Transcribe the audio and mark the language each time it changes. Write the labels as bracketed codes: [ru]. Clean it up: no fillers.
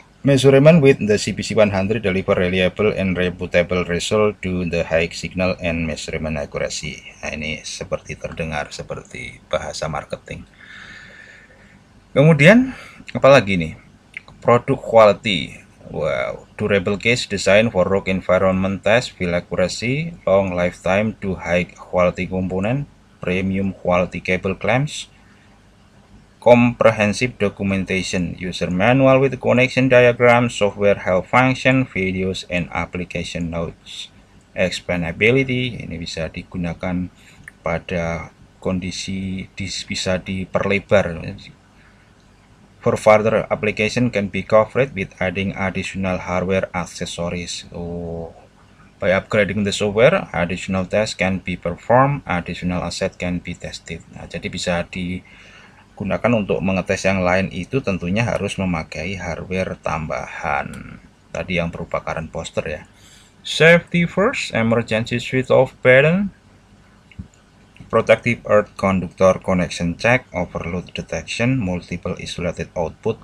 [en] Measurement with the CPC 100 deliver reliable and reputable result to the high signal and measurement accuracy. [id] Nah, ini seperti terdengar seperti bahasa marketing. Kemudian apalagi nih? [en] Product quality. Wow, durable case design for rock environment test, field accuracy, long lifetime to high quality component, premium quality cable clamps, comprehensive documentation, user manual with connection diagram, software help function, videos and application notes. [id] Expandability, ini bisa digunakan pada kondisi bisa diperlebar. [en] For further application can be covered with adding additional hardware accessories. By upgrading the software, additional tests can be performed, additional asset can be tested. [id] Nah, jadi bisa digunakan untuk mengetes yang lain, itu tentunya harus memakai hardware tambahan. Tadi yang berupa current poster ya. [en] Safety first, emergency switch off button, protective earth conductor connection check, overload detection, multiple isolated output.